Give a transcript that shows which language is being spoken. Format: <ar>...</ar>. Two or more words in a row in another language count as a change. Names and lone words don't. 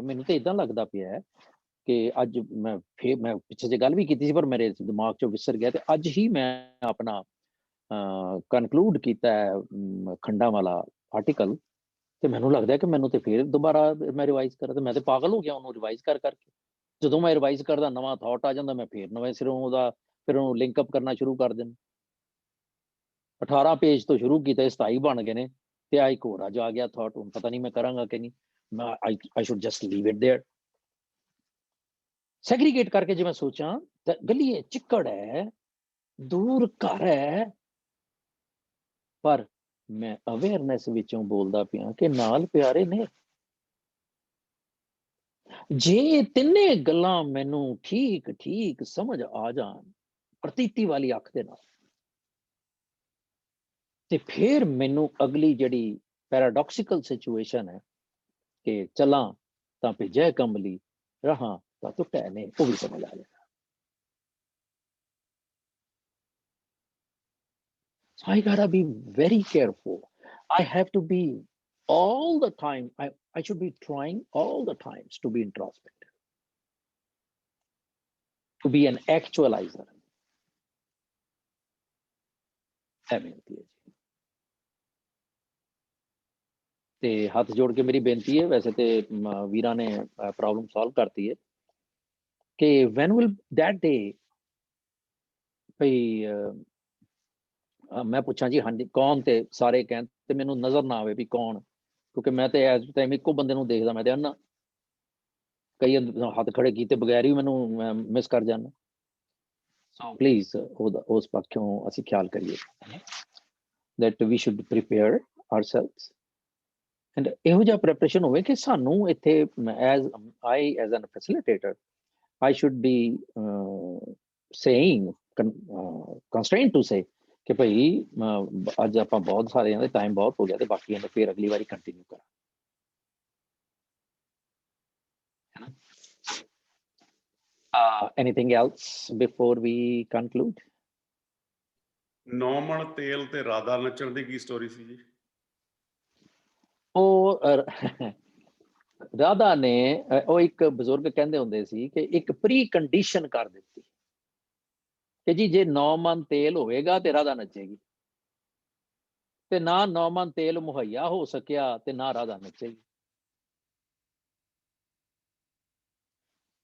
<pa>ਮੈਨੂੰ ਤਾਂ ਇਦਾਂ ਲੱਗਦਾ ਪਿਆ ਹੈ ਕਿ ਅੱਜ ਮੈਂ ਪਿੱਛੇ ਜੇ ਗੱਲ ਵੀ ਕੀਤੀ ਸੀ, ਪਰ ਮੇਰੇ ਦਿਮਾਗ ਚੋਂ ਵਿਸਰ ਗਿਆ, ਤੇ ਅੱਜ ਹੀ ਮੈਂ ਆਪਣਾ ਕਨਕਲੂਡ ਕੀਤਾ ਖੰਡਾਂ ਵਾਲਾ ਆਰਟੀਕਲ, ਤੇ ਮੈਨੂੰ ਲੱਗਦਾ ਕਿ ਮੈਨੂੰ ਤੇ ਫਿਰ ਦੁਬਾਰਾ ਮੈਂ ਰਿਵਾਈਜ਼ ਕਰਾਂ, ਤੇ ਮੈਂ ਤੇ ਪਾਗਲ ਹੋ ਗਿਆ ਉਹਨੂੰ ਰਿਵਾਈਜ਼ ਕਰਕੇ। ਜਦੋਂ ਮੈਂ ਰਿਵਾਈਜ਼ ਕਰਦਾ ਨਵਾਂ ਥਾਟ ਆ ਜਾਂਦਾ, ਮੈਂ ਫਿਰ ਨਵੇਂ ਸਿਰੋਂ ਉਹਨੂੰ</pa> <en>link up</en> <pa>ਕਰਨਾ ਸ਼ੁਰੂ ਕਰ ਦਿੰਦਾ। 18 ਪੇਜ ਤੋਂ ਸ਼ੁਰੂ ਕੀਤਾ, 27 ਬਣ ਗਏ ਨੇ, ਤੇ ਆ ਇੱਕ ਹੋਰ ਅੱਜ ਆ ਗਿਆ ਥਾਟ, ਹੁਣ ਪਤਾ ਨਹੀਂ ਮੈਂ ਕਰਾਂਗਾ ਕਿ ਨਹੀਂ।</pa> <en>I should just leave it there.</en> <pa>ਸੈਗਰੀਗੇਟ ਕਰਕੇ ਜੇ ਮੈਂ ਸੋਚਾਂ ਤਾਂ ਗਲੀਏ ਚਿੱਕੜ ਹੈ, ਦੂਰ ਘਰ ਹੈ, ਪਰ ਮੈਂ ਅਵੇਅਰਨੈਸ ਵਿੱਚੋਂ ਬੋਲਦਾ ਪਿਆ ਕਿ ਨਾਲ ਪਿਆਰੇ ਨੇ। ਜੇ ਤਿੰਨੇ ਗੱਲਾਂ ਮੈਨੂੰ ਠੀਕ ਠੀਕ ਸਮਝ ਆ ਜਾਣ ਪ੍ਰਤੀਤੀ ਵਾਲੀ ਅੱਖ ਦੇ ਨਾਲ, ਤੇ ਫਿਰ ਮੈਨੂੰ ਅਗਲੀ ਜਿਹੜੀ</pa> <en>paradoxical situation</en> <pa>ਹੈ ਕਿ ਚਲਾਂ ਤਾਂ ਭਿਜੈ ਕੰਬਲੀ, ਰਹਾਂ ਤਾਂ ਟੁੱਟੈ ਨੇ, ਉਹ ਵੀ ਸਮਝ ਆ ਜਾਏਗਾ।</pa> <en>So I gotta be very careful. I have to be all the time. I should be trying all the times to be introspective, to be an actualizer.</en> <pa>ਤੇ ਹੱਥ ਜੋੜ ਕੇ ਮੇਰੀ ਬੇਨਤੀ ਹੈ, ਵੈਸੇ ਤੇ ਵੀਰਾਂ ਨੇ</pa> <en>problem solve</en> <pa>ਕਰਤੀ ਹੈ, ਕਿ</pa> <en>when will that day</en> <pa>ਭਈ ਮੈਂ ਪੁੱਛਾਂ ਜੀ ਹਾਂਜੀ ਕੌਣ, ਤੇ ਸਾਰੇ ਕਹਿਣ ਤੇ ਮੈਨੂੰ ਨਜ਼ਰ ਨਾ ਆਵੇ ਵੀ ਕੌਣ, ਕਿਉਂਕਿ ਮੈਂ ਤੇ ਇਸ ਟਾਈਮ ਇੱਕੋ ਬੰਦੇ ਨੂੰ ਦੇਖਦਾ, ਮੈਂ ਤੇ ਅੰਨਾ, ਕਈ ਹੱਥ ਖੜੇ ਕੀਤੇ ਬਗੈਰ ਹੀ ਮੈਨੂੰ ਮਿਸ ਕਰ ਜਾਂਦਾ।</pa> <en>so please</en> <pa>ਉਸ ਪੱਖੋਂ ਅਸੀਂ ਖਿਆਲ ਕਰੀਏ</pa> <en>that we should prepare ourselves,</en> <pa>and ਇਹੋ ਜਿਹਾ ਪ੍ਰੈਪਰੇਸ਼ਨ ਹੋਵੇ ਕਿ ਸਾਨੂੰ ਇੱਥੇ</pa> <en>as an facilitator I should be saying constrained to say</en> <pa>ਕਿ ਭਾਈ ਅੱਜ ਆਪਾਂ ਬਹੁਤ ਸਾਰਿਆਂ ਦੇ ਟਾਈਮ ਬਹੁਤ ਹੋ ਗਿਆ, ਤੇ ਬਾਕੀਆਂ ਨੇ ਫਿਰ ਅਗਲੀ ਵਾਰੀ ਕੰਟੀਨਿਊ ਕਰਾਂ।</pa> <en>Anything else before we conclude?</en> <pa>9 ਮਣ ਤੇਲ ਤੇ ਰਾਧਾ ਨੱਚਣ ਦੀ ਕੀ ਸਟੋਰੀ ਸੀ ਜੀ? ਉਹ ਰਾਧਾ ਨੇ, ਉਹ ਇੱਕ ਬਜ਼ੁਰਗ ਕਹਿੰਦੇ ਹੁੰਦੇ ਸੀ ਕਿ ਇੱਕ</pa> <en>pre condition</en> <pa>ਕਰ ਦਿੱਤੀ ਕਿ ਜੀ ਜੇ 9 ਮਣ ਤੇਲ ਹੋਵੇਗਾ ਤੇ ਰਾਧਾ ਨੱਚੇਗੀ, ਤੇ ਨਾ 9 ਮਣ ਤੇਲ ਮੁਹੱਈਆ ਹੋ ਸਕਿਆ ਤੇ ਨਾ ਰਾਧਾ ਨੱਚੇਗੀ।</pa>